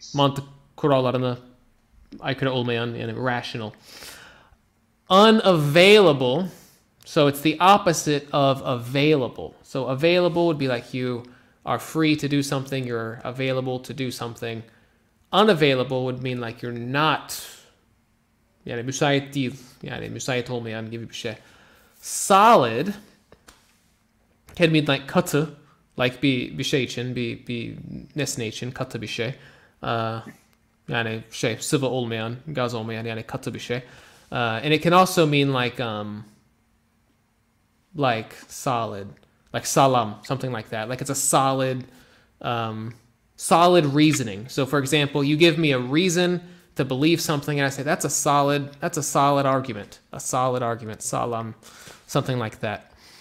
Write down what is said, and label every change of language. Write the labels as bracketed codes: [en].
[tr] Mantık kurallarına aykırı olmayan, yani rational. [en] Unavailable. So it's the opposite of available. So available would be like you are free to do something, you're available to do something. Unavailable would mean like you're not, [tr] yani müsait değil, yani müsait olmayan gibi bir şey. [en] Solid can mean like [tr] katı, like bir şey için, bir nesne için katı bir şey. Yani şey, sıvı olmayan, gaz olmayan, yani katı bir şey. [en] And it can also mean like solid, like salam, something like that. Like it's a solid, solid reasoning. So for example, you give me a reason to believe something, and I say that's a solid argument, salam, something like that.